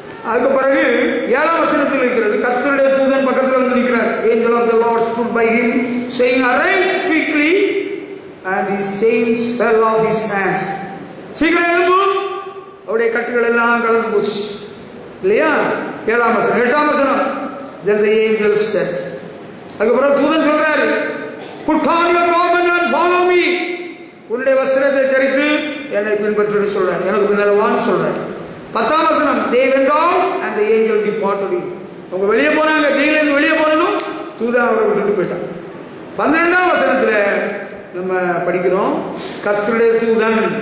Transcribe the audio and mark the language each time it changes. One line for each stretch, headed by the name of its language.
Tamil: அதுக்கு பிறகு 7ஆம் வசனத்தில் இருக்கிறது, கர்த்தருடைய தூதன் பக்கத்தில் வந்து நிற்கிறார்.
English: Angel of the Lord stood by him, saying, "Arise quickly," and his chains fell off his hands.
Tamil: சீக்கிரம் எழும்பு. அவருடைய கட்டுகள் எல்லாம் கலந்து போச்சு இல்லையா? 7ஆம் வசனம். 8ஆம் வசனம்.
English: Then the angel said,
Tamil: அதுக்கப்புறம் தூதன் சொல்றாரு,
English: "Put on your garment and follow me."
Tamil: உன்னுடைய வஸ்திரத்தை தரித்து என்னை பின்பற்றி சொல்றாரு. எனக்கு பின்னால வான்னு சொல்றாரு. 10ஆம் வசனம்.
English: They went out and the angel departed him.
Tamil: அவங்க வெளியே போனாங்க. ஜெயிலிருந்து வெளியே போனதும் தூதன் அவரை விட்டுட்டு போயிட்டான். 12ஆம் வசனத்துல நம்ம படிக்கிறோம், கர்த்தருடைய தூதன்.